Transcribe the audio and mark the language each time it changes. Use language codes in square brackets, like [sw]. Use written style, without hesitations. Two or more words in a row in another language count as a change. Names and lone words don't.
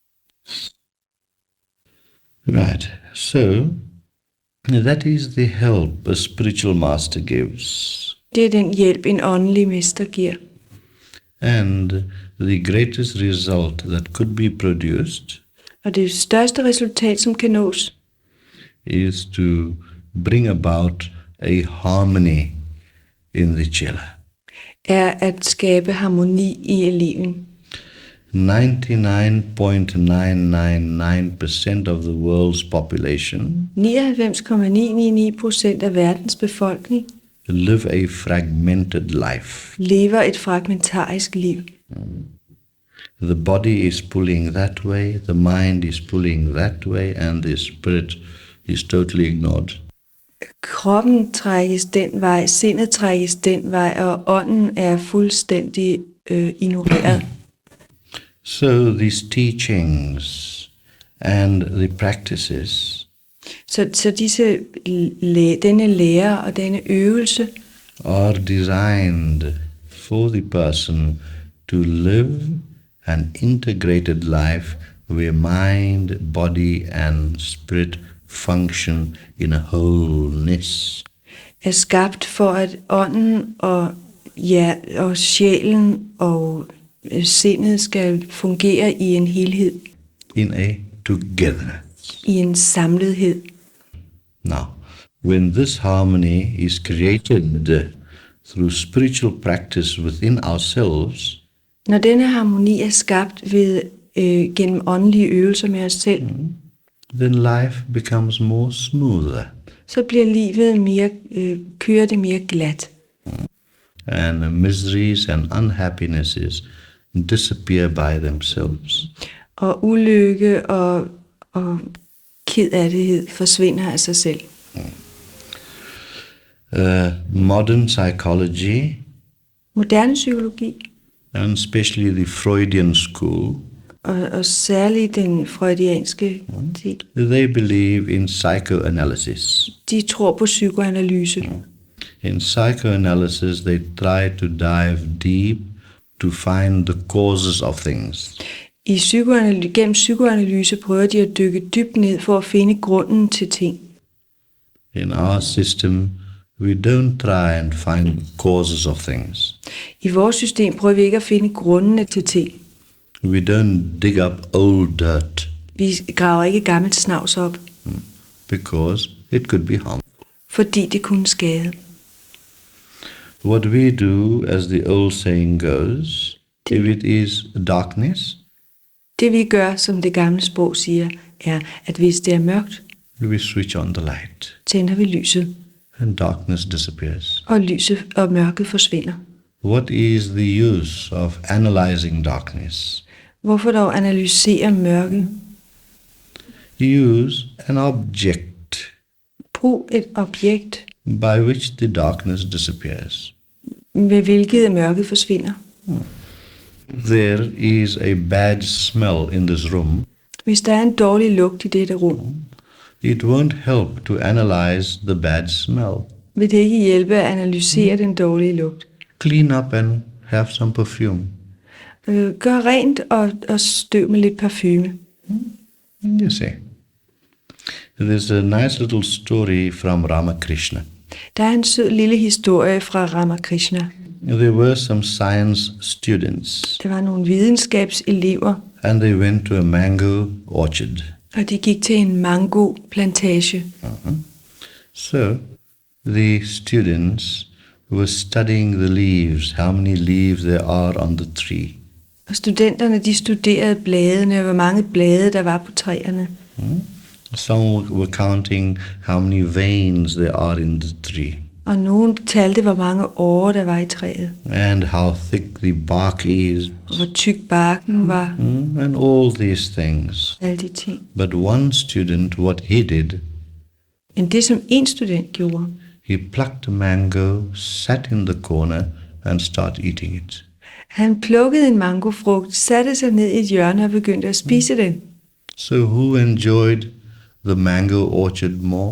[en] Right. So, that is the help a spiritual master gives. [da] Det er den hjælp, en åndelig mester giver. [en] And the greatest result that could be produced [da] Og det største resultat, som kan nås, [en] is to bring about a harmony in the chela. [da] er at skabe harmoni i eleven. [en] 99.999% of the world's population [da] 99,999% af verdens befolkning [en] live a fragmented life. [da] lever et fragmentarisk liv. [en] The body is pulling that way, the mind is pulling that way, and the spirit is totally ignored. [da] Kroppen trækkes den vej, sindet trækkes den vej, og ånden er fuldstændig ignoreret. [en] So these teachings and the practices [da] Så denne lære og denne øvelse [en] are designed for the person to live an integrated life where mind, body and spirit function in a wholeness. [da] er skabt for, at ånden og sjælen og sindet skal fungere i en helhed, [en] In a togetherness. [da] i en samlethed. [en] Now, when this harmony is created through spiritual practice within ourselves, [da] Når denne harmoni er skabt ved gennem åndelige øvelser med os selv, [en] then life becomes more smoother [da] så bliver livet mere, kører det mere glat. [en] and miseries and unhappinesses disappear by themselves. [da] Og ulykke og kedattighed forsvinder af sig selv. [en] Modern psychology, [da] Moderne psykologi, [en] and especially the Freudian school, [da] og særligt den freudianske del, [en] they believe in psychoanalysis. [da] de tror på psykoanalyse. [en] In psychoanalysis, they try to dive deep to find the causes of things. [da] Gennem psykoanalyse prøver de at dykke dybt ned for at finde grunden til ting. [en] In our system, we don't try and find the causes of things. [da] I vores system prøver vi ikke at finde grundene til ting. [en] We don't dig up old dirt [da] Vi graver ikke gammelt snavs op, [en] because it could be harmful. [da] fordi det kunne skade. [en] What we do, as the old saying goes, if it is darkness, [da] Det vi gør, som det gamle sprog siger, er, at hvis det er mørkt, [en] we switch on the light [da] tænder vi lyset, [en] and darkness disappears. [da] og lyset og mørket forsvinder. [en] What is the use of analyzing darkness? [da] Hvorfor dog analysere mørket? [en] Use an object [da] Brug et objekt, [en] by which the darkness disappears. [da] ved hvilket mørket forsvinder. [en] There is a bad smell in this room. [da] Hvis der er en dårlig lugt i dette rum, [en] It won't help to analyze the bad smell. [da] vil det ikke hjælpe at analysere den dårlige lugt. [en] Clean up and have some perfume. [da] Gør rent og støv med lidt parfume. [en] You see. There's a nice little story from Ramakrishna. [da] Der er en sød lille historie fra Ramakrishna. [en] There were some science students [da] Der var nogle videnskabselever, [en] and they went to a mango orchard. [da] og de gik til en mango-plantage. [en] So the students were studying the leaves, how many leaves there are on the tree. [da] Og studenterne, de studerede bladene, og hvor mange blade der var på træerne. [en] Some were counting how many veins there are in the tree [da] Og nogen talte, hvor mange årer der var i træet, [en] and how thick the bark is, [da] og hvor tyk barken var, [en] and all these things. [da] alle de ting. [en] But one student, what he did, [da] Men det, som en student gjorde, [en] he plucked a mango, sat in the corner and started eating it. [da] han plukkede en mangofrugt, satte sig ned i et hjørne og begyndte at spise den. [en] So who enjoyed the mango orchard more?